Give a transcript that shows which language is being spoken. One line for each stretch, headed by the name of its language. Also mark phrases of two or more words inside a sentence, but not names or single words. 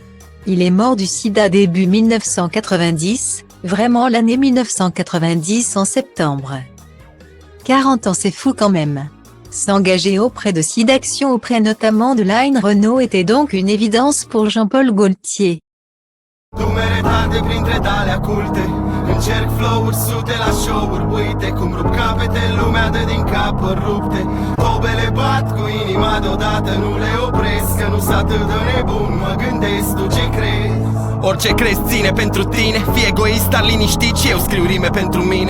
French: Il est mort du sida début 1990, vraiment l'année 1990 en septembre. 40 ans c'est fou quand même. S'engager auprès de SIDAction auprès notamment de Line Renault était donc une évidence pour Jean-Paul Gaultier.
Romanian: Încerc flow-uri sute la show-uri, uite cum rup capete, lumea dă din cap rupte. Tobele bat cu inima deodată, nu le opresc, că nu-s atât de nebun, mă gândesc, tu ce crezi? Orice crezi ține pentru tine, fii egoist, dar liniștit și eu scriu rime pentru mine.